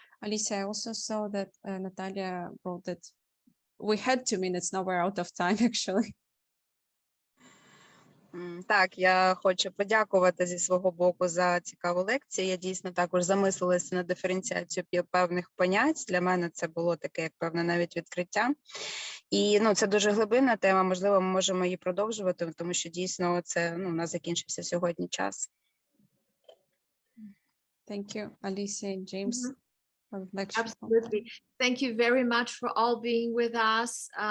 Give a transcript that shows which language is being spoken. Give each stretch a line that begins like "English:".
English: Алісія, I also saw that Natalia wrote that we had 2 minutes, now we're out of time, actually.
Ukrainian: Так, я хочу подякувати зі свого боку за цікаву лекцію. Я дійсно також замислилася на диференціацію певних понять. Для мене це було таке, як певне, навіть відкриття. І це дуже глибинна тема, можливо, ми можемо її продовжувати, тому що дійсно це, у нас закінчився сьогодні час.
English: Thank you, Алісія and James. Absolutely. Thank you very much for all being with us.